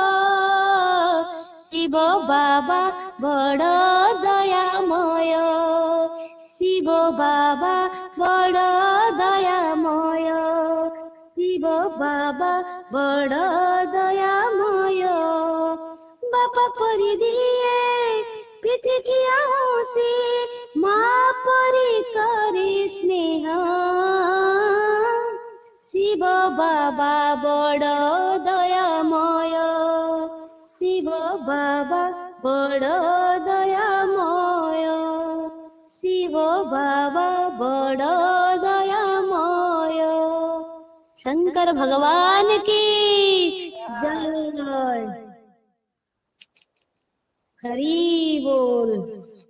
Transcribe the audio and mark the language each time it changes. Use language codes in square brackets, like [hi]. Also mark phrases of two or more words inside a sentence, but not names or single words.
[or] ଶିବ ବାବା ବଡ଼ ଦୟାମୟ ଶିବ ବାବା ବଡ଼ ଦୟାମୟ ଶିବ ବାବା ବଡ଼ ଦୟାମୟ ବାପା ପରି ଦିଏ ପୃଥିବୀ ଆଉସି ମା ପରି କରି ସ୍ନେହ ଶିବ ବାବା ବଡ଼ ଦୟାମୟ ଶିବ ବାବା ବଡ଼ ଦୟାମୟ ଶିବ ବାବା ବଡ଼ ଦୟାମୟ। [hi] शंकर भगवान की जय। हरि बोल।